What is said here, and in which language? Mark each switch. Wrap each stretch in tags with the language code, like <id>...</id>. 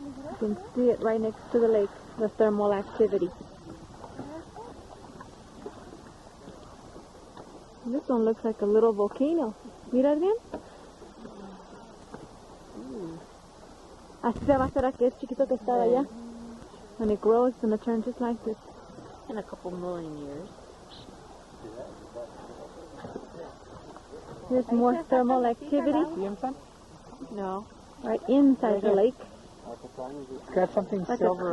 <en>You can see it right next to the lake, the thermal activity. This one looks like a little volcano.</en> <es>Mira bien. Así se va a hacer aquel chiquito que estaba allá.</es> <en>When it grows, it's going to turn just like this. In a couple million years. Here's more thermal activity. No. Right inside the lake. It's got something Like a silver</en>